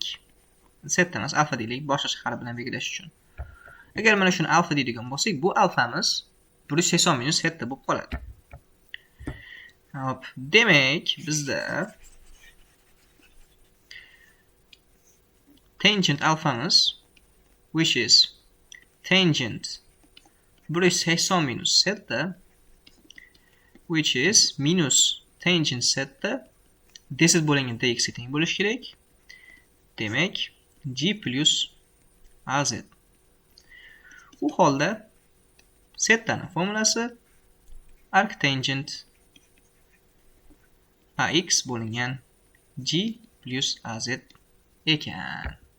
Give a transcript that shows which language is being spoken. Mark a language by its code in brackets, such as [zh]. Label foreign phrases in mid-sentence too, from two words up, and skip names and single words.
[uz] Setda emas, alfa deylik, boshqa harf bilan belgilash uchun. Agar mana shuni alfa deydigan bo'lsak, bu alfamiz 180 minus setda bo'lib qoladi. Hop, demak bizda tangent alfamiz, [en] which is tangent 180 minus setda, which is minus tangent setda dz [uz] bo'lingan dx ga teng bo'lishi kerak. Demak, g plus az. U holda setdani formulasi arctangent ax bo'lingan g plus az ekan.